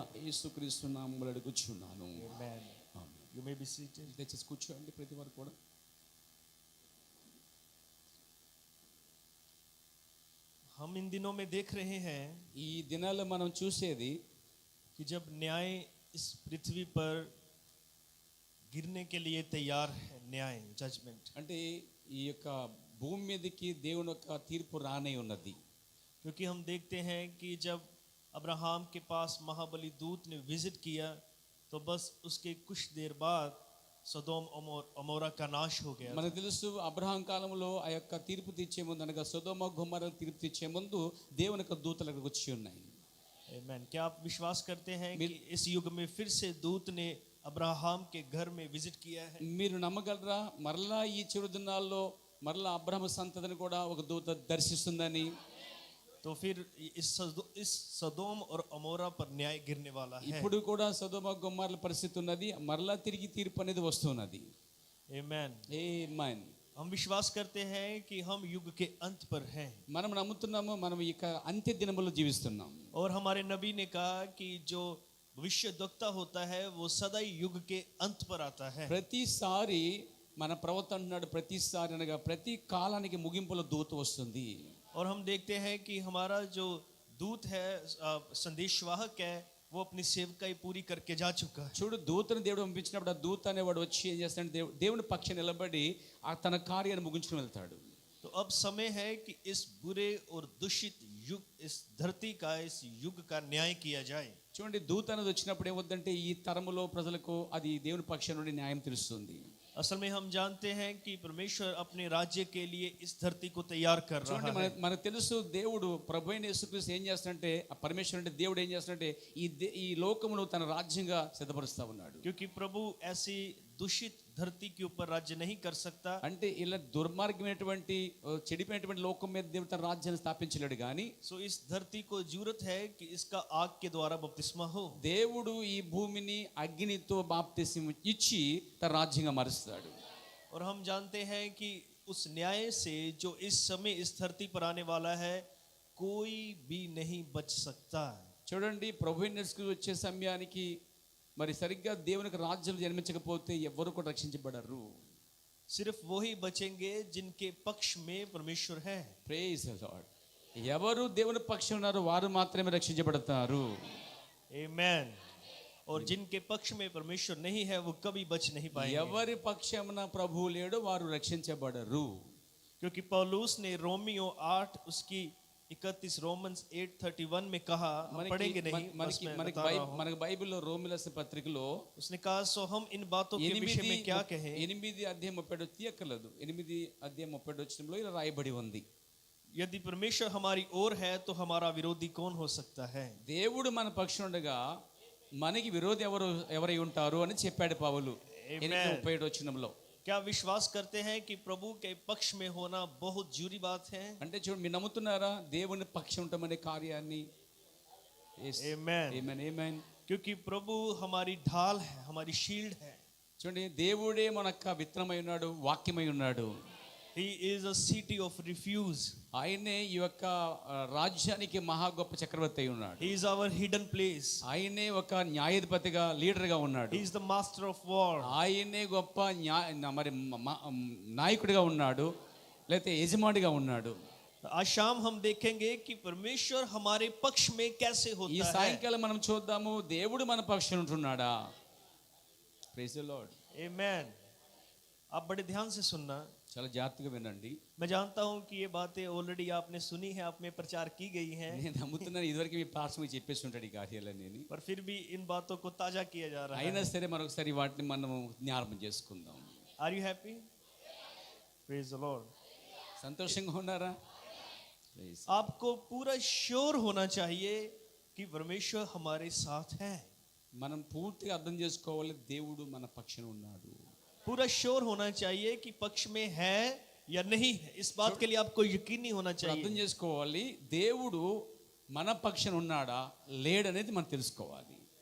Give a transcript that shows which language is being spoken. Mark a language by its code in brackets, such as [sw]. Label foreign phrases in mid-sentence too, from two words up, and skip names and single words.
[te] యేసుక్రీస్తు నామములో అడుగుచున్నాను. [en] Amen. You may be seated. [te] దయచేసి కూర్చోండి ప్రతి వారు కూడా. [hi] हम इन दिनों में देख रहे हैं [te] ఈ దినాల్లో మనం చూసేది [hi] कि जब न्याय इस पृथ्वी पर गिरने के लिए तैयार है, न्याय जजमेंट, [te] అంటే ఈ యొక్క భూమి మీదకి దేవుని యొక్క తీర్పు రానే ఉన్నది. [hi] क्योंकि हम देखते हैं कि जब अब्राहम के पास महाबली दूत ने विजिट किया तो बस उसके कुछ देर बाद सदोम अमोरा का नाश हो गया. [te] మనకు తెలుసు అబ్రహాం కాలంలో ఆ యొక్క తీర్పు తీర్చే ముందు అనగా సొదొమ గొమొర్రా తీర్పు తీర్చే ముందు దేవుని యొక్క దూతలు అక్కడికి వచ్చి ఉన్నాయి. [hi] आमीन. क्या आप विश्वास करते हैं कि इस युग में फिर से दूत ने अब्राहम के घर में विजिट किया है? [te] మీరు నమ్మగలరా మరలా ఈ చివరి దినాల్లో మరలా అబ్రహాము సంతతిని కూడా ఒక దూత దర్శిస్తుందని? [hi] तो फिर इस सदोम और अमोरा पर न्याय गिरने वाला है. [te] ఇప్పుడు కూడా సొదొమ గొమొర్రా పరిస్థితి ఉన్నది, మరలా తిరిగి తీర్పు అనేది వస్తున్నది. [hi] आमीन. [te] ఆమేన్. [hi] हम विश्वास करते हैं कि हम युग के अंत पर हैं. [te] మనం నమ్ముతున్నాము మనం ఇక అంత్య దినములో జీవిస్తున్నాం. [hi] और हमारे नबी ने कहा कि जो भविष्यद्वक्ता होता है वो सदा युग के अंत पर आता है. [te] ప్రతిసారి మన ప్రవక్త అంటున్నాడు, ప్రతిసారి అనగా ప్రతి కాలానికి ముగింపులో దూత వస్తుంది. [hi] और हम देखते हैं कि हमारा जो दूत है, संदेशवाहक है, वो अपनी सेवकाई पूरी करके जा चुका है. [te] చూడు దూతను దేవుడు పంపించినప్పుడు ఆ దూత అనేవాడు వచ్చి ఏం చేస్తాడు, దేవుని పక్షాన నిలబడి తన కార్యాన్ని ముగించుకుని వెళ్తాడు. [hi] तो अब समय है कि इस बुरे और दूषित युग, इस धरती का, इस युग का न्याय किया जाए. [te] చూడండి దూత అనేది వచ్చినప్పుడు ఏమవుతుందంటే ఈ తరములో ప్రజలకు అది దేవుని పక్షం నుండి న్యాయం తెలుస్తుంది. [hi] असल में हम जानते हैं कि परमेश्वर अपने राज्य के लिए इस धरती को तैयार कर रहा [te] చూడండి [hi] है. [te] మనకు తెలుసు దేవుడు ప్రభువైన యేసుక్రీస్తు ఏం చేస్తాడంటే, ఆ పరమేశ్వరుడు అంటే దేవుడు ఏం చేస్తాడంటే ఈ లోకమును తన రాజ్యంగా సిద్ధపరుస్తా ఉన్నాడు. [hi] क्योंकि प्रभु ऐसी दूषित धरती के ऊपर राज्य नहीं कर सकता. [te] అంటే ఇలా దుర్మార్గమైనటువంటి చెడిపోయినటువంటి లోకం మీద దేవుడు తన రాజ్యాన్ని స్థాపించలేడు కానీ [hi] सो इस धरती को जरूरत है कि इसका आग के द्वारा बपतिस्मा हो. [te] దేవుడు ఈ భూమిని అగ్నితో బాప్తిస్మం ఇచ్చి తన రాజ్యంగా మారుస్తాడు. [hi] और हम जानते हैं कि उस न्याय से जो इस समय इस धरती पर आने वाला है, कोई भी नहीं बच सकता. [te] చూడండి ప్రభువైన యేసుక్రీస్తు వచ్చే సమయానికి మరి సరిగ్గా దేవునికి రాజ్యం జన్మించకపోతే ఎవరు కూడా రక్షించబడరు. [hi] सिर्फ वही बचेंगे जिनके पक्ष में परमेश्वर है. [en] Praise the Lord. [te] ఎవరు దేవుని పక్షం ఉన్నారో వారు మాత్రమే రక్షించబడతారు. [hi] आमीन. और जिनके पक्ष में परमेश्वर नहीं है वो कभी बच नहीं पाएंगे. [te] ఎవరి పక్షమున ప్రభువు లేడో వారు రక్షించబడరు. [hi] क्योंकि पौलुस ने रोमियो 8 उसकी 31 रोमन्स 8:31 में कहा, हम पढ़ेंगे नहीं, बस मैं बता रहा हूं. [te] మనకి బైబిల్లో రోమిల రాసిన పత్రికలో [hi] उसने कहा, सो हम इन बातों के विषय में क्या कहें. [te] 8:37 తీయక్కర్లేదు, 8:37 ఇలా రాయబడి ఉంది, [hi] यदि परमेश्वर हमारी ओर है तो हमारा विरोधी कौन हो सकता है. [te] దేవుడు మన పక్షం ఉండగా మనకి విరోధి ఎవరై ఉంటారు అని చెప్పాడు పౌలు 8:37. [hi] क्या विश्वास करते हैं कि प्रभु के पक्ष में होना बहुत जरूरी बात है. [te] అంటే చూడండి మీరు నమ్ముతున్నారా దేవుని పక్షం ఉండటం అనే కార్యాన్ని? [hi] आमीन. [te] ఆమేన్ ఆమేన్. [hi] क्योंकि प्रभु हमारी ढाल है, हमारी शील्ड है. [te] చూడండి దేవుడే మనకు విత్తనమై ఉన్నాడు, వాక్యమై ఉన్నాడు. [en] He is a city of refuge. [te] ఆయనే ఈ యొక్క రాజ్యానికి మహా గొప్ప చక్రవర్తి అయి ఉన్నాడు. [en] He is our hidden place. [te] ఆయనే ఒక న్యాయాధిపతిగా లీడర్గా ఉన్నాడు. [en] He is the master of war. [te] ఆయనే గొప్ప మరి నాయకుడిగా ఉన్నాడు, లేకపోతే యజమానిగా ఉన్నాడు. [hi] आज शाम हम देखेंगे कि परमेश्वर हमारे पक्ष में कैसे [te] ఈ [hi] होता है. [te] సాయంకాలం మనం చూద్దాము దేవుడు మన పక్షాన ఉంటున్నాడా. [en] Praise the Lord. [hi] आमीन. आप बड़े ध्यान से सुनना. [te] చాలా జాగ్రత్తగా వినండి. [hi] मैं जानता हूं कि ये बातें ऑलरेडी आपने सुनी है, आप में प्रचार की गई हैं, [te] నేను నమ్ముతున్నాను ఇదివరకు మీ పాస్టర్ మీకు చెప్పేసి ఉంటాడు ఈ కార్యాలన్నీ. [hi] पर फिर भी इन बातों को ताजा किया जा रहा है. [te] అయినా సరే మరొకసారి వాటిని మనం జ్ఞాపకం చేసుకుందాం. [en] Are you happy? Praise the Lord. [te] సంతోషంగా ఉన్నారా? ప్రైజ్. [hi] आपको पूरा श्योर होना चाहिए कि परमेश्वर हमारे साथ है. [te] మనం పూర్తిగా అర్థం చేసుకోవాలి దేవుడు మన పక్షాన ఉన్నాడు. [hi] पूरा श्योर होना चाहिए कि पक्ष में है या नहीं है. इस बात के लिए आपको यकीन नहीं होना [te] అర్థం [hi] चाहिए. [te] చేసుకోవాలి దేవుడు మన పక్షాన ఉన్నాడా లేడనేది మనం తెలుసుకోవాలి.